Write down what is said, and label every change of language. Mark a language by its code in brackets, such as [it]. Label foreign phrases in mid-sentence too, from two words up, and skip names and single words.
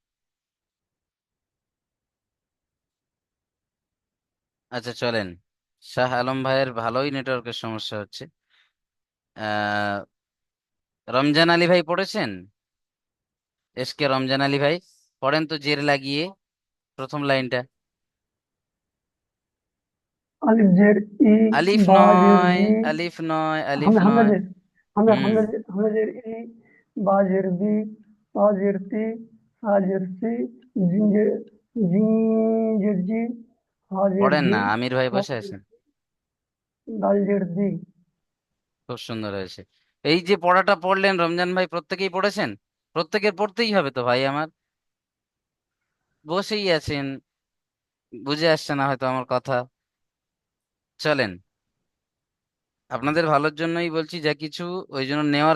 [bn] আচ্ছা চলেন, শাহ আলম ভাইয়ের ভালোই নেটওয়ার্কের সমস্যা হচ্ছে। আহ রমজান আলী ভাই পড়েছেন? এসকে রমজান আলী ভাই, পড়েন তো জের লাগিয়ে প্রথম লাইনটা। [ur] الف زیر ای [bn] আলিফ [ur] با زیر [bn] নয়, [ur] बी [bn] আলিফ নয়, আলিফ [ur] ہمزہ ہمزہ [bn] নয়। [ur] زیر ہمزہ [bn] হুম, [ur] ہمزہ زیر ای با زیر بی تا زیر تی ثا زیر ثی جیم زیر جی حا زیر [bn] পড়েন [ur] जी [bn] না, আমির ভাই [ur] ता [bn] বসে আছেন। [ur] دال زیر دی. [bn] খুব সুন্দর হয়েছে। এই যে পড়াটা পড়লেন রমজান ভাই, প্রত্যেকেই পড়েছেন? প্রত্যেকের পড়তেই হবে তো ভাই আমার, বসেই আছেন, বুঝে আসছে না হয়তো আমার কথা। চলেন, আপনাদের ভালোর জন্যই বলছি যা কিছু, ওই জন্য নেওয়ার